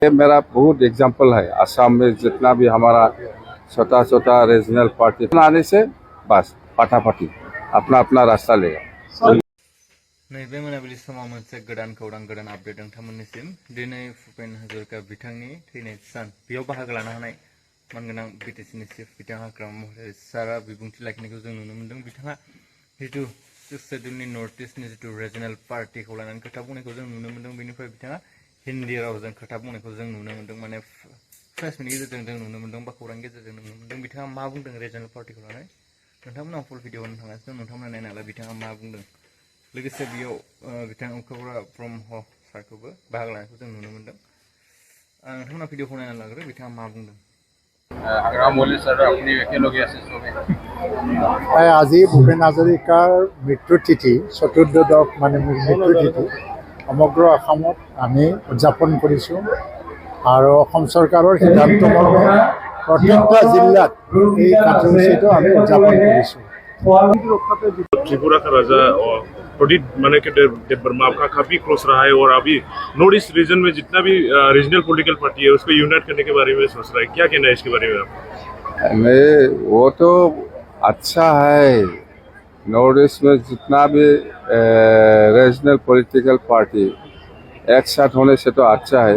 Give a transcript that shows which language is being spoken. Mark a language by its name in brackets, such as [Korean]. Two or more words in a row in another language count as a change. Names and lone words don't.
[Hindi] ये मेरा बहुत एग्जाम्पल है। असम में जितना भी हमारा छोटा छोटा [English] regional party [Hindi] आने से बस फटाफटी अपना अपना रास्ता लेगा। [Bodo] नैबे मोनाबिलि समाव मोनसे गोदान खौरां गोदान आपडेट नोंथांमोननिसिम दिनै भुपेन हाजरिका बिथांनि थैनाय सान बेयाव बाहागो लानो हानाय मानगोनां बिटिसिनि चिफ बिथां हाग्रामा महिलारि सारा बिबुंथि लाखिनायखौ जों नुनो मोन्दों। बिथाङा जितु सिक्स शेड्युलनि नर्थ इस्टनि जितु रिजनेल पार्टिखौ लानानै खोथा बुंनायखौ जों नुनो मोन्दों। बेनिफ्राय बिथाङा हिन्दी रावजों खोथा बुंनायखौ जों नुनो मोन्दों। माने प्रेसनि गेजेरजों जों नुनो मोन्दों बा खौरांनि गेजेरजों नुनो मोन्दों। बिथाङा मा बुंदों रिजनेल पार्टिखौ लानानै नोंथांमोना [English] full video [Bodo] होनो थांगासिनो दं। नोंथांमोना नायनानै बिथाङा मा बुंदों। लोगोसे बेयाव बिथां उपेन्द्र ब्रह्म सारखौबो बाहागो लानायखौ जों नुनो मोन्दों। नोंथांमोना भिडिअखौ नायनानै लाग्रो बिथाङा मा बुंदों। [Assamese] হাগ্ৰাম মল্লিক ছাৰ আপুনি একেলগে আছে চবে। আজি ভূপেন হাজৰিকাৰ মৃত্যুৰ তিথি চতুৰ্দশ মানে মৃত্যুৰ তিথি সমগ্ৰ অসমত আমি উদযাপন কৰিছোঁ আৰু অসম চৰকাৰৰ সিদ্ধান্ত মৰ্মে প্ৰত্যেকটা জিলাত এই কাৰ্যসূচীটো আমি উদযাপন কৰিছোঁ। [Hindi] त्रिपुरा का राजा और प्रदीप माने के देवबर्मा आपका काफी क्लोज रहा है और अभी [English] North East region [Hindi] में जितना भी [English] regional political party [Hindi] है उसको यूनाइट करने के बारे में सोच रहा है, क्या कहना है इसके बारे में आप? नहीं, वो तो अच्छा है। नॉर्थ ईस्ट में जितना भी [English] regional political party [Hindi] एक साथ होने से तो अच्छा है।